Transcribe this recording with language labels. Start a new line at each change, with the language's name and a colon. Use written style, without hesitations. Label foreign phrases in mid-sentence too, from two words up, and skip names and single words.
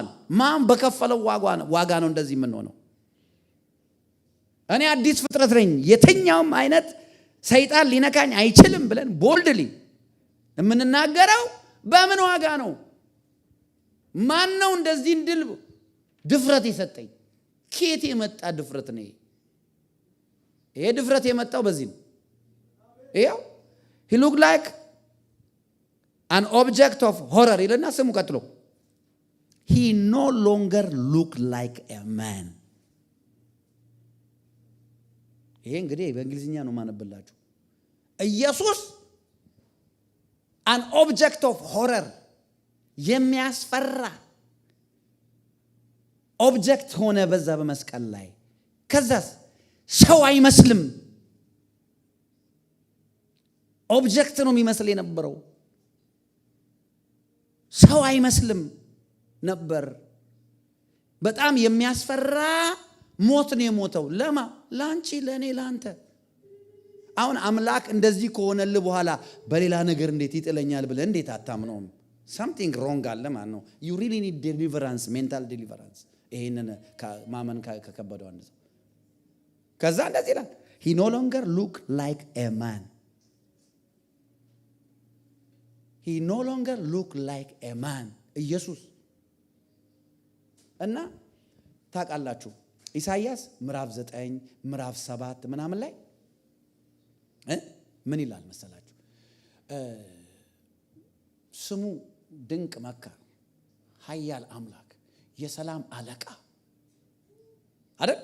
Amharic: ማን በከፈለው ዋጋ ነው እንደዚህ የምንሆነው? እኔ አዲስ ፍጥረት ነኝ፣ የትኛውም አይነት ሰይጣን ሊነካኝ አይችልም ብለን ቦልድሊ የምንናገረው በምን ዋጋ ነው? ማን ነው እንደዚህ እንድል ድፍረት የሰጠኝ? ከየት የመጣ ድፍረት ነው? ይሄ ድፍረት የመጣው በዚህ ነው። ይሄው
English: he looked like an object of horror
Amharic: ይልና ስሙ ቀጥሎ
English: he no longer looked like a man።
Amharic: ይሄ እንግዲህ በእንግሊዝኛ ነው ማነብላችሁ። ኢየሱስ
English: an object of horror
Amharic: የሚያስፈራ ኦብጀክት ሆነ በዛ በመስቀል ላይ። ከዛስ ሰው አይመስልም። ኦብጀክት ነው የሚመስል የነበረው፣ ሰው አይመስልም ነበር። በጣም የሚያስፈራ ሞት ነው የሞተው። ለማ? ላንቺ፣ ለኔ፣ ላንተ። አሁን አምላክ እንደዚህ ከሆነልህ በኋላ በሌላ ነገር እንዴት ይጥለኛል ብለህ እንዴት አታምነውም?
English: something wrong
Amharic: አለ ማለት ነው።
English: you really need deliverance, mental deliverance።
Amharic: ይሄንን ማመን ከከበደው አንተ ከዛ እንደዚህ ይላል
English: he no longer look like a man። he no longer look like a man
Amharic: ኢየሱስ። እና ታውቃላችሁ ኢሳይያስ ምዕራፍ 9 ምዕራፍ 7 ምናምን ላይ ምን ይላል መሰላችሁ? ስሙ ድንቅ መካር፣ ኃያል አምላክ፣ የሰላም አለቃ አይደል?